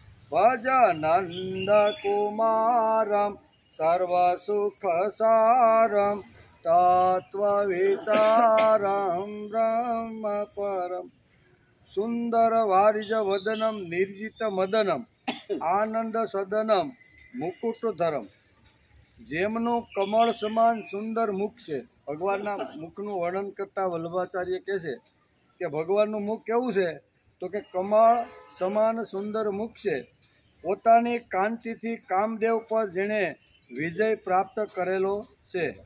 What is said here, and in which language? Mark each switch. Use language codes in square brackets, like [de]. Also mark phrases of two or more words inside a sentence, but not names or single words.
[sa] भजनन्दकुमारं सर्वसुखसारं तत्त्वविचारं ब्रह्मपरं सुन्दरवारिजवदनं निर्जितमदनं आनंदसदनं मुकुटधरं। [gu] જેમનું કમળ સમાન સુંદર મુખ છે। ભગવાનના મુખનું વર્ણન કરતા વલ્લભાચાર્ય કહે છે કે ભગવાનનું મુખ કેવું છે તો કે કમળ સમાન સુંદર મુખ છે। પોતાની કાંતિથી કામદેવ પર જેણે વિજય પ્રાપ્ત કરેલો છે।